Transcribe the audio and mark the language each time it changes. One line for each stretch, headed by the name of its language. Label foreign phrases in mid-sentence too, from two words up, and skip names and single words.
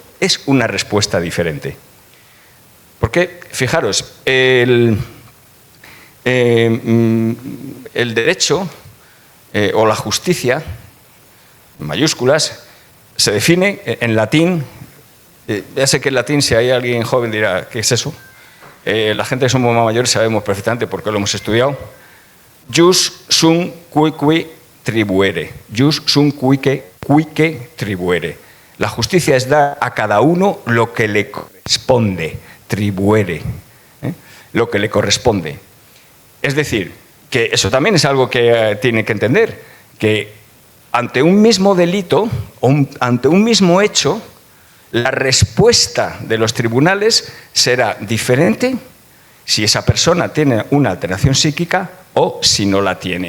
Spanish: Es una respuesta diferente. Porque, fijaros, el derecho o la justicia, en mayúsculas, se define en latín. Ya sé que en latín, si hay alguien joven dirá, ¿qué es eso? La gente que somos más mayores sabemos perfectamente porque lo hemos estudiado.
Latin: Jus sum cuique tribuere. Jus sum cuique tribuere.
Spanish: La justicia es dar a cada uno lo que le corresponde. Tribuere. Lo que le corresponde. Es decir, que eso también es algo que tiene que entender, que ante un mismo delito o ante un mismo hecho, la respuesta de los tribunales será diferente si esa persona tiene una alteración psíquica o si no la tiene.